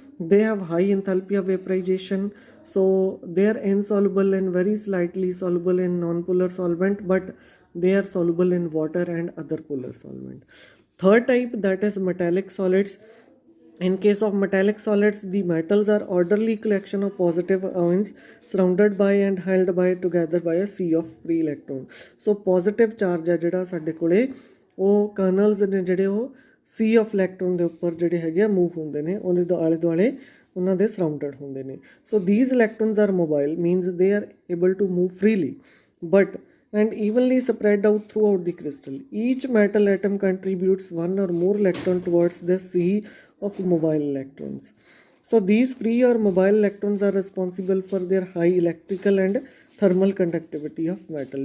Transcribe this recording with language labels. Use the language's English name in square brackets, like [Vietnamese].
[English] They have high enthalpy of vaporization, so they are insoluble and very slightly soluble in non-polar solvent, but they are soluble in water and other polar solvent. Third type, that is metallic solids. In case of metallic solids, the metals are orderly collection of positive ions surrounded by and held by together by a sea of free electrons. [Punjabi] So positive charge ਹੈ ਜਿਹੜਾ ਸਾਡੇ ਕੋਲੇ ਉਹ kernels ਨੇ ਜਿਹੜੇ ਉਹ sea of electron ਦੇ ਉੱਪਰ ਜਿਹੜੇ ਹੈਗੇ ਆ move ਹੁੰਦੇ ਨੇ, ਉਹਦੇ ਆਲੇ ਦੁਆਲੇ ਉਹਨਾਂ ਦੇ surrounded ਹੁੰਦੇ ਨੇ. [English] So these electrons are mobile, means they are able to move freely, but and evenly spread out throughout the crystal. Each metal atom contributes one or more electron towards the sea of mobile electrons. So these free or mobile electrons are responsible for their high electrical and thermal conductivity of metal.